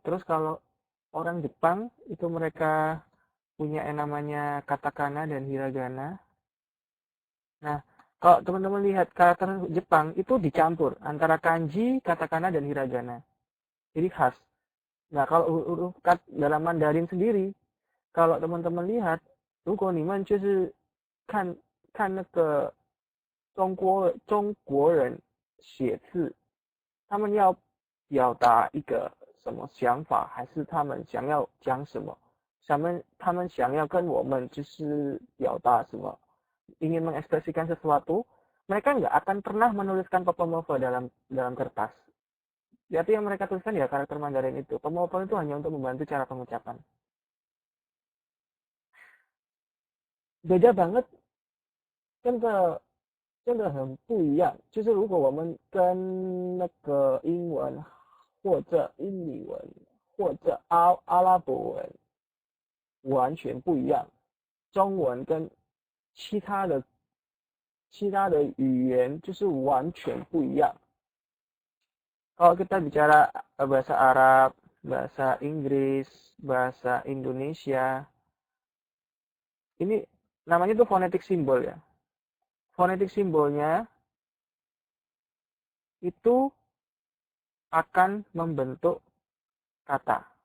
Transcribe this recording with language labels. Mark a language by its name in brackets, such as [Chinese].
[Indonesian] Terus kalau orang Jepang itu mereka punya yang namanya katakana dan hiragana. Nah, kalau teman-teman lihat karakter Jepang itu dicampur antara kanji, katakana dan hiragana. Jadi khas. Nah, kalau huruf dalam Mandarin sendiri, kalau teman-teman lihat, [Chinese] 如果你们就是看那个中国人写字，他们要表达一个什么想法，还是他们想要讲什么？他们想要跟我们就是表达什么？ [Indonesian] ingin mengekspresikan sesuatu, mereka nggak akan pernah menuliskan Popomofo dalam kertas. Jadi yang mereka tuliskan ya karakter Mandarin itu. Popomofo itu hanya untuk membantu cara pengucapan. Beda banget, [Chinese] 真的很不一样。就是如果我们跟那个英文或者印尼文或者阿拉伯文完全不一样，中文跟其他的语言就是完全不一样。 [Indonesian] Kalau kita bicara bahasa Arab, bahasa Inggris, bahasa Indonesia, ini namanya tuh fonetik simbol ya. Fonetik simbolnya itu akan membentuk kata.